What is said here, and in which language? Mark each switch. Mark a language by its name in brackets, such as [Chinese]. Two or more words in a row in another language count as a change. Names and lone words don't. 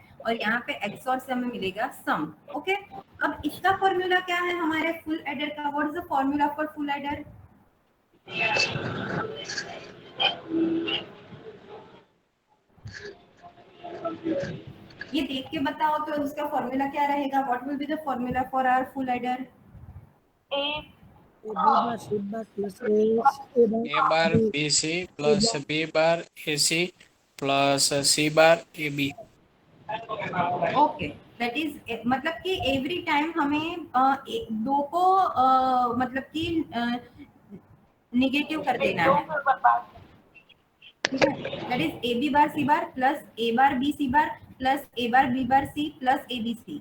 [Hindi] और यहाँ पे एक्सॉर से हमें मिलेगा सम। ओके, अब इसका फॉर्मूला क्या है हमारे [English] full adder [Hindi] का, [English] what is the formula for full adder? [Hindi] ये देख के बताओ तो उसका फॉर्मूला क्या रहेगा, [English] what will be the formula for our full adder? A A bar C bar plus A bar BC plus B bar AC plus C bar AB. [Hindi] ओके, [English] that is [Hindi] मतलब कि [English] every time [Hindi] हमें दो को मतलब कि निगेटिव कर देना दो है, के ऊपर बार ठीक है। [English] that is A B bar C bar plus A bar B C bar plus A bar B bar C plus A B C.